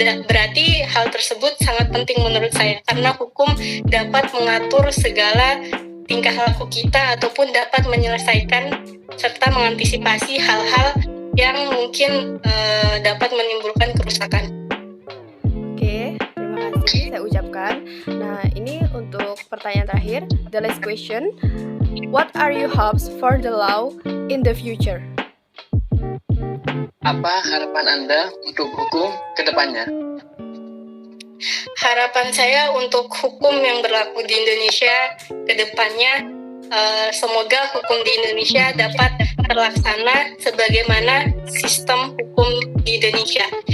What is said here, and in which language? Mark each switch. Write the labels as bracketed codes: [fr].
[id] Berarti hal tersebut sangat penting menurut saya, karena hukum dapat mengatur segala tingkah laku kita ataupun dapat menyelesaikan serta mengantisipasi hal-hal yang mungkin dapat menimbulkan kerusakan. Oke, terima kasih saya ucapkan. Nah, ini untuk pertanyaan terakhir, [en] the last question. What are your hopes for the law in the future? [id] Apa harapan Anda untuk hukum ke depannya? Harapan saya untuk hukum yang berlaku di Indonesia ke depannya, semoga hukum di Indonesia dapat terlaksana sebagaimana sistem hukum di Indonesia.